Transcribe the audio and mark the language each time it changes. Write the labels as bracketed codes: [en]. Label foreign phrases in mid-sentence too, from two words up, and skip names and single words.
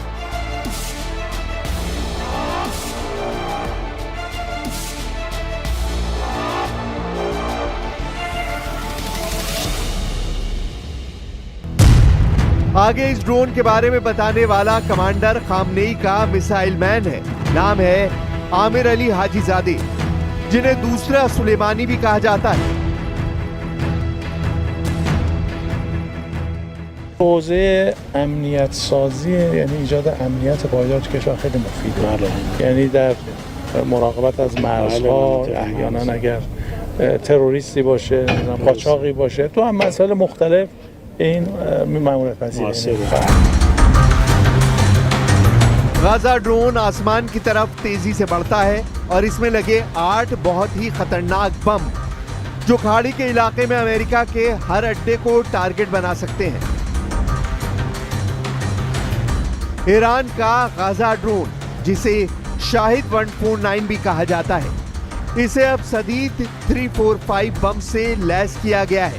[hi] आगे इस ड्रोन के बारे में बताने वाला कमांडर खामनेई का [en] missile man [hi] है। नाम है आमिर अली हाजीजादे, जिन्हें दूसरा सुलेमानी भी कहा जाता है। [fa] حوزه امنیت سازی یعنی ایجاد امنیت پایدار تو کشور خیلی مفیده. یعنی در مراقبت از مرزها، احیانا اگر تروریستی باشه، قاچاقی باشه، تو هم مسائل مختلف این مأموریت پذیری [hi] गाजा ड्रोन आसमान की तरफ तेजी से बढ़ता है और इसमें लगे 8 बहुत ही खतरनाक बम जो खाड़ी के इलाके में अमेरिका के हर अड्डे को टारगेट बना सकते हैं। ईरान का गाजा ड्रोन, जिसे शाहिद 149 भी कहा जाता है, इसे अब सदीद 345 बम से लैस किया गया है।